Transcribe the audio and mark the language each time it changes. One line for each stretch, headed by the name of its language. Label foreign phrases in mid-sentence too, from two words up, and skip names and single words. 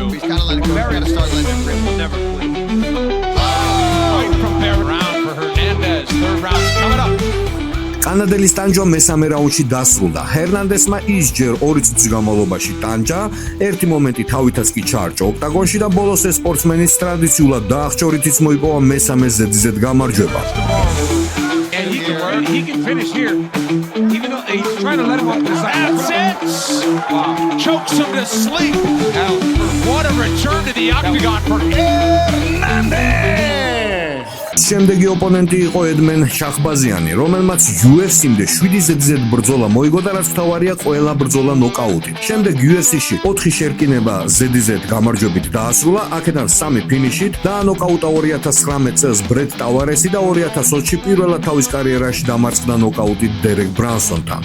English: He's kind of letting go. He's got to start letting him rip. He'll never flee. Right from there. Round for Hernandez. Third round's coming up.
Georgian: კანადელის ტანჯვა მესამე რაუნდში დასრულდა. ჰერნანდესმა ისჯერ 2 წუთის განმავლობაში ტანჯა, ერთი მომენტი თავითაც კი ჩაარჭა ოქტაგონში და ბოლოს ეს სპორტსმენის ტრადიციულად დაახჭორითიც მოიპოვა მესამე ზედიზედ გამარჯვება.
English: He can finish here. Even though he's trying to let him off the side. That's it! Wow. Chokes him to sleep. Now, what a return to the octagon for Hernandez!
Georgian: შემდეგი ოპონენტი იყო ედმენ შახბაზიანი, რომელმაც UFC-მდე 7 ზედიზედ ბრძოლა მოიგო და რაც თავარია ყველა ბრძოლა ნოკაუტით. შემდეგ UFC-ში 4 შერკინება ზედიზედ გამარჯვებით დაასრულა, აქედან 3 ფინიშით და ნოკაუტა 2019 წელს ბრედ ტავარესი და 2020-ში პირველად თავის კარიერაში დამარცხდა ნოკაუტით დერეკ ბრანსონთან.